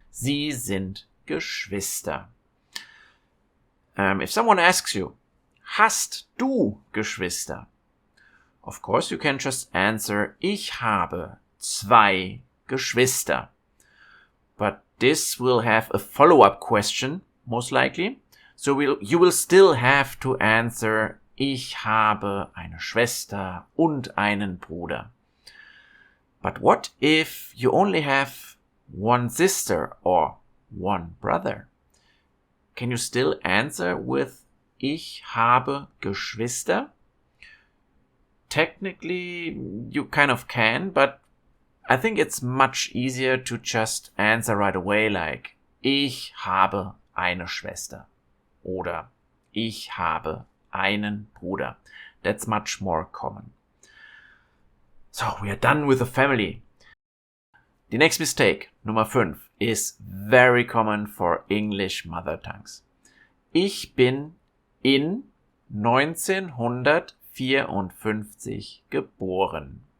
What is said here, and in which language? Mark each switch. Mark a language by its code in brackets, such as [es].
[de] Sie sind Geschwister. [en] If someone asks you, [de] hast du Geschwister? [en] Of course, you can just answer, [de] ich habe 2 Geschwister. [en] But this will have a follow-up question, most likely. So you will still have to answer, [de] ich habe eine Schwester und einen Bruder. [en] But what if you only have one sister or one brother? Can you still answer with, [de] ich habe Geschwister? [en] Technically, you kind of can, but I think it's much easier to just answer right away like, [de] ich habe eine Schwester. Oder ich habe einen Bruder. [en] That's much more common. So, we are done with the family. The next mistake, Nummer 5, is very common for English mother tongues. [de] Ich bin in 1954 geboren.